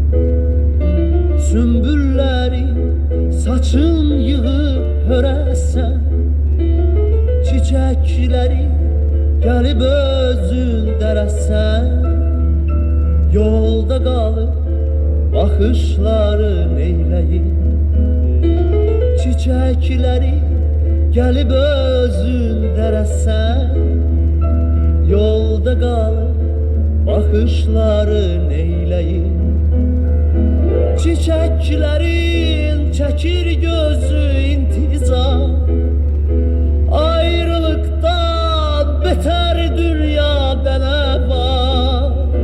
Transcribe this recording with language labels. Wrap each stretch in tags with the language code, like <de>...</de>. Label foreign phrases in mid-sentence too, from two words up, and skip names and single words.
<az>sümbülləri saçın yığıb hörəsən, çiçəkləri gəlib özün dərəsən, yolda qalıb baxışları neyləyim. Çiçəkləri gəlib özün dərəsən, yolda qalıb bakışları neyleyim.</az> <tr>Çiçeklerin çekir gözü intizar, ayrılıktan beter dünyada ne var.</tr>